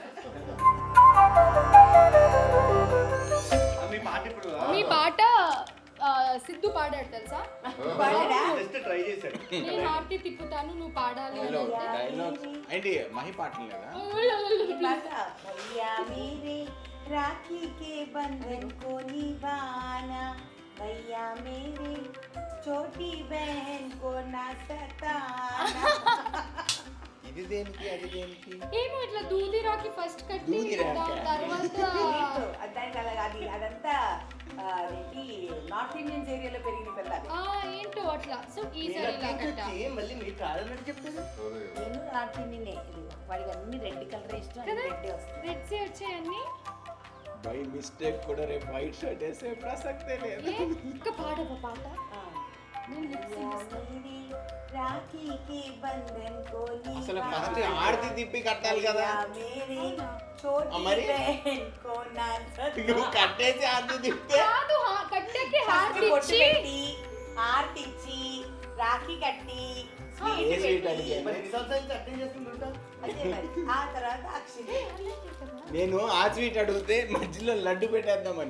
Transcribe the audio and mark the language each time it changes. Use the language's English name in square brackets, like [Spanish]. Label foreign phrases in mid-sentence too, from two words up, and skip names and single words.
[Telugu] మీ పాట సిద్ధు పాడాడు తెలుసా? [English] just try [Telugu] చేశాడు. నేను హార్టీ తిప్పుతాను నువ్వు పాడాలి అని అంటే, డైలాగ్స్ ఏంటి మహి పాటలు లేదా? [Hindi] भैया मेरे राखी के बंधन को निभाना, भैया मेरे छोटी बहन को ना सताना. [Telugu] ఇది దేనికి అది దేనికి? ఏమో ఇట్లా దూది రాకి ఫస్ట్ కట్టి దూది రాకా? దాని తర్వాత దానికి అలాగే అదంతా అదేంటి [English] North Indians [Telugu] ఏరియాలో పెరిగిన పిల్లలు. ఏంటో అట్లా. సో ఈసారి ఇలా కట్టా. మళ్ళీ మీరు కాదన్నట్టు చెప్తాను. నేను [English] North Indian, [Telugu] వాడికి అన్ని [English] red colour [Telugu] ఇష్టం, కదా రెడ్ వస్తుంది. రెడ్స్ వచ్చాయి అన్ని. [English] by mistake [Telugu] కూడా రేపు [English] white shirt [Telugu] వేసే ప్రసక్తే లేదు. ఇంకా పాడవ పాట. [Hindi] राखी के बंधन को [Telugu] అసలు ఫస్ట్ ఆర్తి తిప్పి కట్టాలి కదా. [Hindi] మేరే छोटी [Telugu] మరి? [Hindi] बहन को ना [Telugu] నువ్వు కట్టేసి ఆర్తి తిప్పితే కాదు కట్టకి హార్ట్ పొట్టు ఇచ్చి పెట్టి హారతి ఇచ్చి రాఖీ కట్టి స్వీట్ ఏ స్వీట్ పెట్టి, అడిగాను? మరి ఎన్ని సంవత్సరాలు అర్థం చేసుకుంటుంటా? అదే మరి. ఆ తర్వాత అక్షిత. నేను ఆ స్వీట్ అడిగితే మధ్యలో లడ్డు పెట్టేద్దామని.